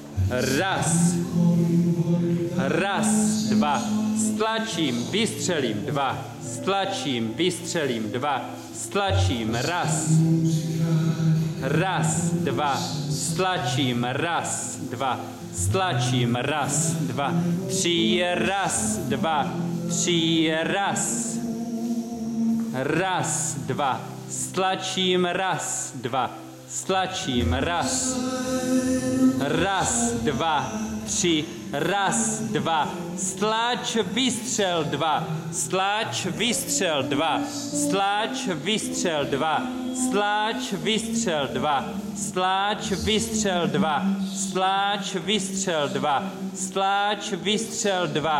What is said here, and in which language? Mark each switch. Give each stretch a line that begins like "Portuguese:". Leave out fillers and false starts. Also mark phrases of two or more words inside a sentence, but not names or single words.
Czech: Raz. Raz, dva. Stlačím, vystřelím, dva. Stlačím, vystřelím, dva. Stlačím, raz. Raz, dva. Stlačím, raz, dva. Stlačím, raz, dva. Tři, raz, dva. Tři, raz. Raz, dva. Stlačím, raz, dva. Stlačím, raz. Raz, dva, tři. Raz, dva. Stlač, vystřel, dva. Stlač, vystřel, dva. Stlač, vystřel, dva. Stlač, vystřel, dva. Stlač, vystřel, dva. Stlač, vystřel, dva. Stlač, vystřel, dva.